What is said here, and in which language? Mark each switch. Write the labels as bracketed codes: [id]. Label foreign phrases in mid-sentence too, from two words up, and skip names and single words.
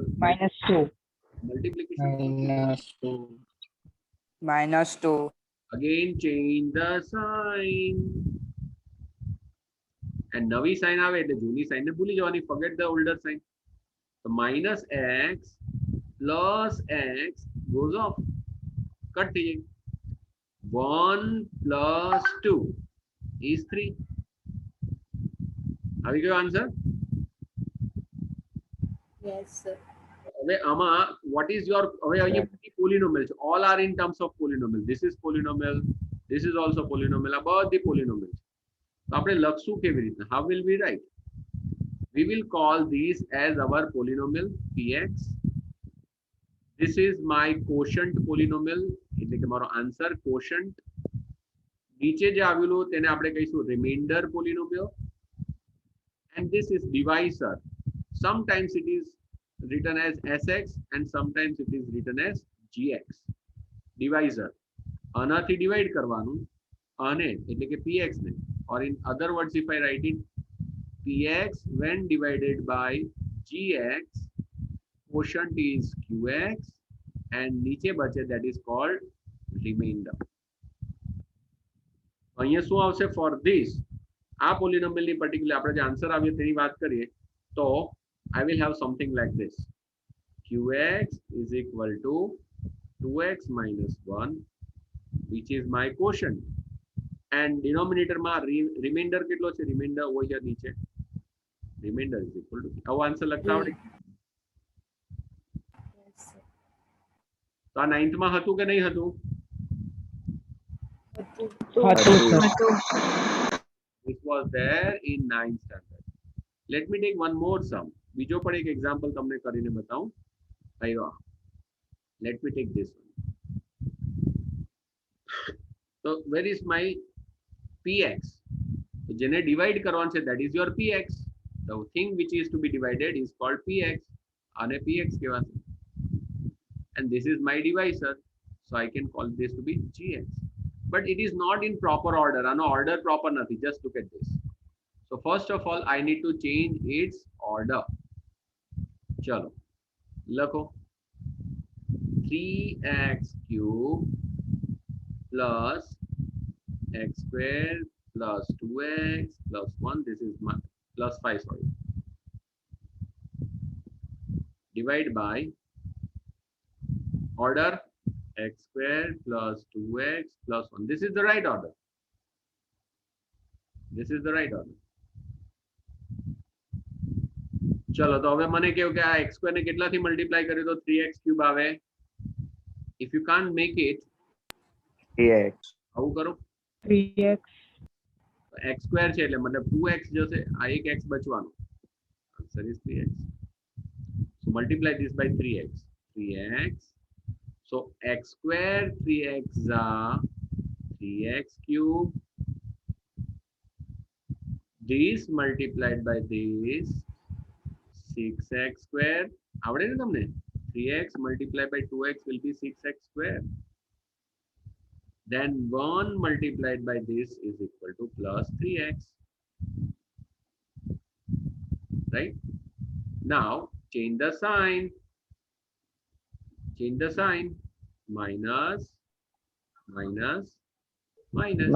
[en] -2. Multiplication -2. -2. again change the sign. And [gu] નવી સાઇન આવે એટલે જૂની સાઇન ને ભૂલી જવાની, [en] forget the older sign. So minus x plus x goes off, cut [gu] થઈ જાય. [en] 1 plus 2 is 3. [gu] આવી ગયો આન્સર? [en] Yes, sir. [gu] હવે આમાં [en] what is your, [gu] હવે અહીંયા પોલિનોમિયલ છે, [en] all are in terms of polynomial. This is polynomial, this is also polynomial, [gu] આ બધી polynomial છે. તો આપણે લખશું કેવી રીતના? [en] How will we write? We will call these as our polynomial px. This is my quotient polynomial, [gu] એટલે કે મારો આન્સર quotient. નીચે જે આવેલું તેને આપણે કહીશું [en] remainder polynomial. And this is divisor. Sometimes it is written as sx and sometimes it is written as gx. Divisor. [gu] આનાથી divide કરવાનું, આને એટલે કે px ને, [en] or in other words if I write it, px when divided by gx, quotient is qx and [gu] નીચે બચે [en] that is called remainder. [gu] અહીંયા શું આવશે? [en] For this, [gu] આ polynomial ની particular આપણે જે આન્સર આવ્યો તેની વાત કરીએ તો [en] I will have something like this. Qx is equal to 2x minus 1, which is my quotient. And denominator [gu] માં remainder કેટલો છે? [en] Remainder over here નીચે. Remainder is equal to, [gu] આવો આન્સર લખતા આવડે? [en] Yes, sir. [gu] તો આ 9th માં હતું કે નહીં હતું? [en] This was there in 9th standard. Let me take one more sum. [gu] બીજો પણ એક એક્ઝામ્પલ તમને કરીને બતાવું. આવ્યો. [en] Let me take this one. So where is my px? So [gu] જેને ડિવાઇડ કરવાનું છે [en] that is your px. The thing which is to be divided is called px. [gu] આને px કહેવાશે. [en] And this is my divisor. So I can call this to be gx. But it is not in proper order. [gu] આનો [en] order proper [gu] નથી. [en] Just look at this. So first of all, I need to change its order. [gu] ચાલો લખો [en] 3x cube plus x square plus 2x plus 1. This is my plus 5. Sorry. Divide by order x square plus 2x plus 1. This is the right order. This is the right order. [gu] चलो तो હવે મને કહો કે આ [en] x square [gu] ને કેટલાથી મલ્ટીપ્લાય કરે તો [en] 3x cube [gu] આવે. [en] If you can't make it, 3x. [gu] આવું કરો. [en] 3x. x square [gu] છે એટલે મતલબ 2x જશે, આ એક x બચવાનો. [en] Answer is 3x. So multiply this by 3x. 3x. So x square 3x 3x cube. This multiplied by this 6x square. [gu] આવડે ને તમને? [en] 3x multiplied by 2x will be 6x square. Then 1 multiplied by this is equal to plus 3x. Right? Now change the sign. Change the sign. Minus, minus, minus.